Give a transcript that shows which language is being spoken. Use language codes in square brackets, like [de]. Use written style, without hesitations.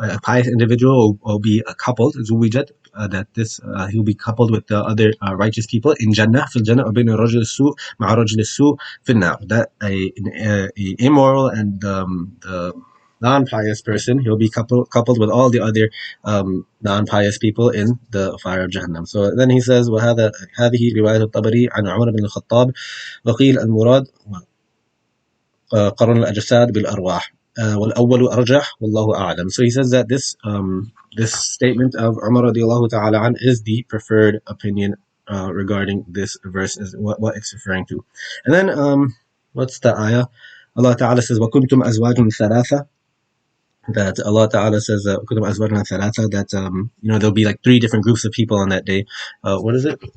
[en] A pious individual will be coupled, زوجت, that this he'll be coupled with the other righteous people in Jannah, [ar] في الجنة وبين الرجل السوء مع رجل السوء في النار. [en] That a immoral and the non-pious person, he'll be coupled with all the other non-pious people in the fire of Jahannam. So then he says, [ar] وهذا هذه رواية الطبري عن عمر بن الخطاب وقيل المراد قرن الأجساد بالأرواح والأول أرجح والله أعلم. [en] So he says that this statement of Umar radiallahu ta'ala an is the preferred opinion regarding this verse, is what it's referring to. And then what's the ayah? Allah Ta'ala says [ar] وَكُنْتُمْ أَزْوَاجٌ ثَلَاثَةً, [en] that Allah Ta'ala says [ar] كُنْتُمْ أَزْوَاجٌ ثَلَاثَةً, [en] that there'll be like three different groups of people on that day. What is it?